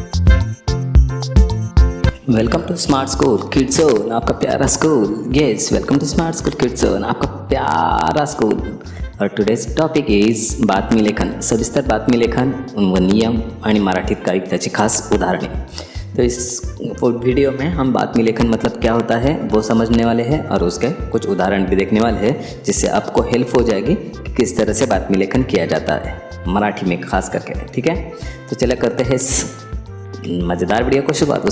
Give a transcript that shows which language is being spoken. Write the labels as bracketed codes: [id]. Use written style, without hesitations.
[en] welcome to smart school kids zone, [hi] आपका प्यारा school. [en] yes, welcome to smart school kids zone, [hi] आपका प्यारा school. [mr] और [en] today's topic is [mr] बातमी लेखन, सविस्तर बातमी लेखन व नियम आणि मराठीत काही त्याची खास उदाहरणे। [hi] तो इस वीडियो में हम बातमी लेखन मतलब क्या होता है वो समझने वाले हैं और उसके कुछ उदाहरण भी देखने वाले हैं, जिससे आपको हेल्प हो जाएगी कि किस तरह से बातमी लेखन किया जाता है मराठी में खास करके। ठीक है, तो चला करते हैं मज़ेदार वीडियो को शुरुआत।